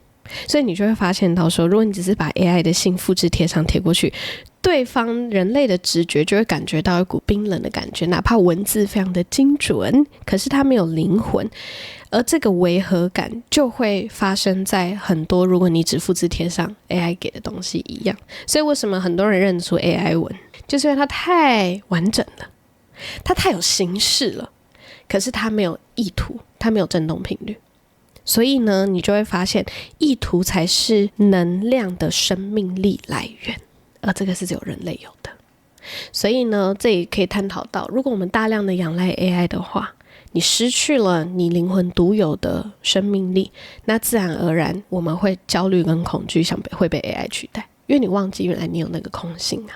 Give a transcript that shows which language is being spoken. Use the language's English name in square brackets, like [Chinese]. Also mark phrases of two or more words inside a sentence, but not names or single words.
[Chinese] 所以你就會發現到說，如果你只是把 AI 的信複製貼上貼過去，對方人類的直覺就會感覺到一股冰冷的感覺，哪怕文字非常的精準，可是它沒有靈魂，而這個違和感就會發生在很多如果你只複製貼上 AI 給的東西一樣。所以為什麼很多人認出 AI 文，就是因為它太完整了，它太有形式了，可是它沒有意圖，它沒有振動頻率。所以呢，你就會發現意圖才是能量的生命力來源，而這個是只有人類有的。所以呢，這也可以探討到，如果我們大量的仰賴 AI 的話，你失去了你靈魂獨有的生命力，那自然而然我們會焦慮跟恐懼，想會被 AI 取代，因為你忘記原來你有那個空性啊。